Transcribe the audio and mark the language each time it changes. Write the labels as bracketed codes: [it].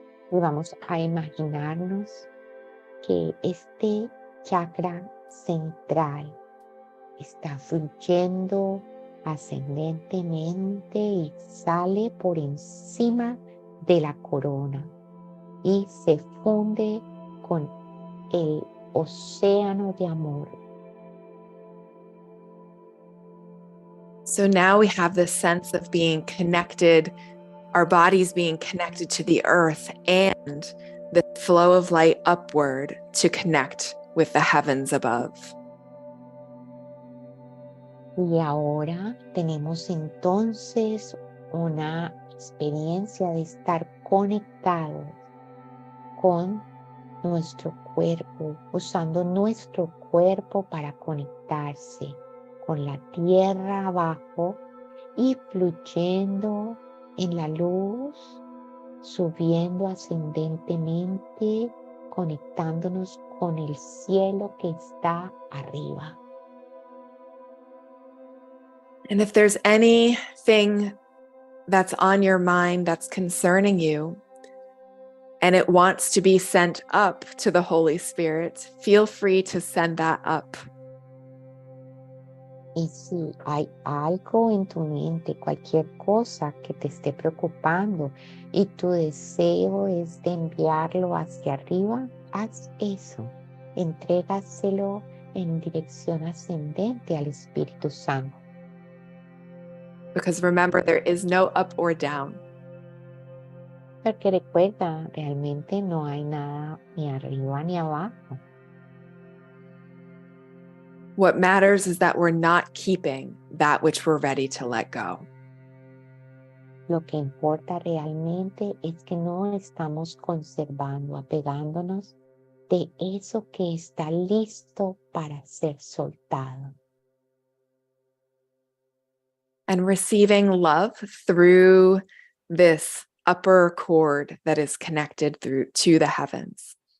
[es] Y vamos a imaginarnos que este chakra central está fluyendo ascendentemente y sale por encima de la corona y se funde con el océano de amor. [en] So now we have this sense of being connected, our bodies being connected to the earth, and the flow of light upward to connect with the heavens above. [es] Y ahora tenemos entonces una experiencia de estar conectados con nuestro cuerpo, usando nuestro cuerpo para conectarse con la tierra abajo y fluyendo en la luz, subiendo ascendentemente, conectándonos con el cielo que está arriba. [en] And if there's anything that's on your mind that's concerning you, and it wants to be sent up to the Holy Spirit, feel free to send that up. [es] Y si hay algo en tu mente, cualquier cosa que te esté preocupando y tu deseo es de enviarlo hacia arriba, haz eso. Entrégaselo en dirección ascendente al Espíritu Santo. [en] Because remember, there is no up or down. [es] Porque recuerda, realmente no hay nada ni arriba ni abajo. [en] What matters is that we're not keeping that which we're ready to let go. [es] Lo que importa realmente es que no estamos conservando, apegándonos de eso que está listo para ser soltado. [en] And receiving love through this upper cord that is connected through to the heavens.